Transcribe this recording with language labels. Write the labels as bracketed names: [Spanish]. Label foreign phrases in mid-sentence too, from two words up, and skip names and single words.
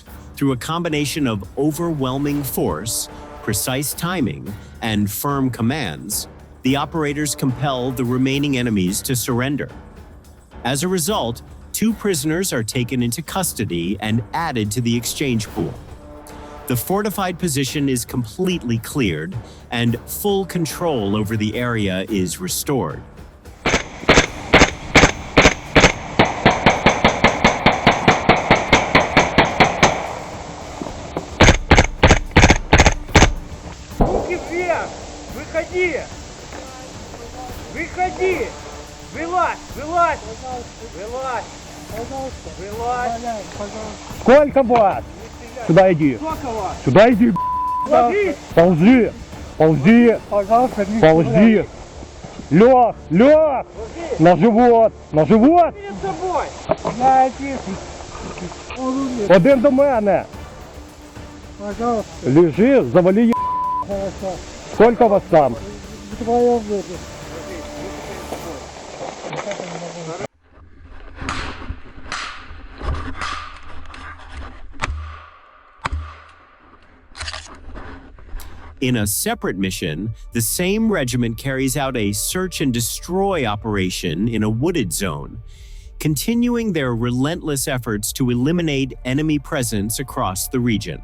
[English] Through a combination of overwhelming force, precise timing, and firm commands, the operators compel the remaining enemies to surrender. As a result, 2 prisoners are taken into custody and added to the exchange pool. The fortified position is completely cleared, and full control over the area is restored. [Russian] Руки вверх! Выходи! Выходи! Вылазь! Вылазь! Вылазь! Вылазь! Сколько вас? Сюда иди! Сюда иди! Ползи! Ползи! Ползи! Лег! Лег! На живот! На живот! [Ukrainian] Один до мене! [Russian] Лежи, завали. Сколько вас там? [English] In a separate mission, the same regiment carries out a search and destroy operation in a wooded zone, continuing their relentless efforts to eliminate enemy presence across the region.